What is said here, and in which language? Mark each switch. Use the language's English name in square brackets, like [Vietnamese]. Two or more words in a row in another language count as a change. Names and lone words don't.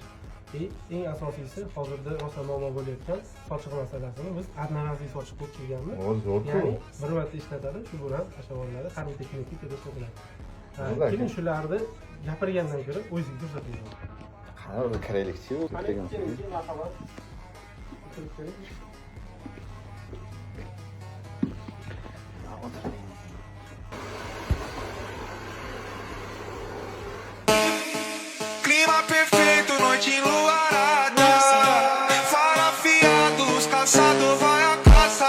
[Uzbek] Eng asosiysi hozirda rosa muammo bo'layotgan sochiq masalasini biz одноразовый sochiq qilib kelganmiz. Zo'r-ku. Ya'ni bir marta ishlatadi, shu bilan tashavorlari har bitta klinika deb sotiladi. Keling shularni gapirgandan ko'ra o'zingiz ko'rsating. Qani kiraylikchi u degan. Marhamat. [Portuguese] Clima perfeito, noite enluarada. Fala afiados, caçador vai a caça.